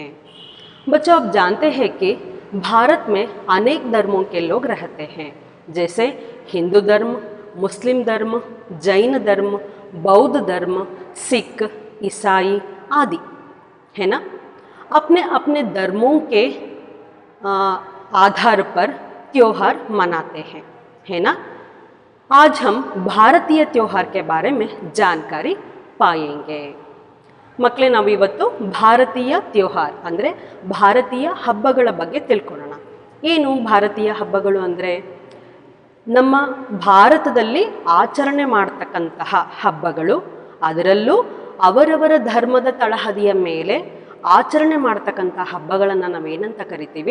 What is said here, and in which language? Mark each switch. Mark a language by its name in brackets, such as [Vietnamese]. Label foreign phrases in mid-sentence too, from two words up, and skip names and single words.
[Hindi] बच्चों, आप जानते हैं कि भारत में अनेक धर्मों के लोग रहते हैं, जैसे हिंदू धर्म, मुस्लिम धर्म, जैन धर्म, बौद्ध धर्म, सिख, ईसाई आदि, है ना। अपने अपने धर्मों के आधार पर त्योहार मनाते हैं, है ना। आज हम ಭಾರತೀಯ त्योहार के बारे में जानकारी पाएंगे। [Kannada] ಮಕ್ಕಳೇ, ನಾವಿವತ್ತು ಭಾರತೀಯ त्योहार ಅಂದರೆ ಭಾರತೀಯ ಹಬ್ಬಗಳ ಬಗ್ಗೆ ತಿಳ್ಕೊಳ್ಳೋಣ। ಏನು ಭಾರತೀಯ ಹಬ್ಬಗಳು ಅಂದರೆ? ನಮ್ಮ ಭಾರತದಲ್ಲಿ ಆಚರಣೆ ಮಾಡತಕ್ಕಂತಹ ಹಬ್ಬಗಳು, ಅದರಲ್ಲೂ ಅವರವರ ಧರ್ಮದ ತಳಹದಿಯ ಮೇಲೆ ಆಚರಣೆ ಮಾಡತಕ್ಕಂತಹ ಹಬ್ಬಗಳನ್ನು ನಾವೇನಂತ ಕರಿತೀವಿ?